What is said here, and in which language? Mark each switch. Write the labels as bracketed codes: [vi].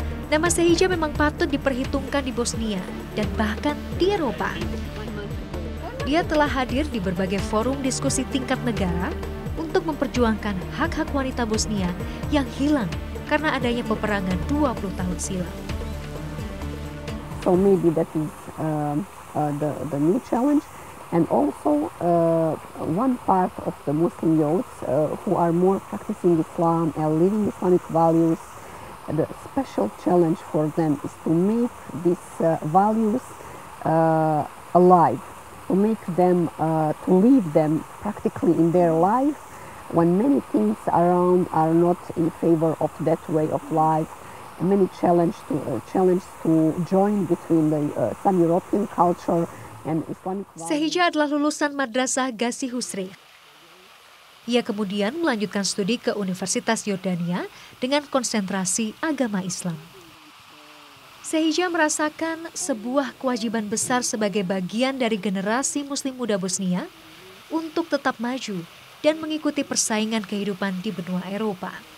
[id] Nama Sehija memang patut diperhitungkan di Bosnia dan bahkan di Eropa. Dia telah hadir di berbagai forum diskusi tingkat negara untuk memperjuangkan hak-hak wanita Bosnia yang hilang karena adanya peperangan 20 tahun silam. [en] So maybe that is the new challenge. And also one part of the Muslim youths who are more practicing Islam and living Islamic values, the special challenge for them is to make these values alive, to make them, to live them practically in their life when many things around are not in favor of that way of life. Many challenge to join between the some European culture. [id] Sehija adalah lulusan Madrasah Gazi Husrev. Ia kemudian melanjutkan studi ke Universitas Yordania dengan konsentrasi agama Islam. Sehija merasakan sebuah kewajiban besar sebagai bagian dari generasi Muslim muda Bosnia untuk tetap maju dan mengikuti persaingan kehidupan di benua Eropa.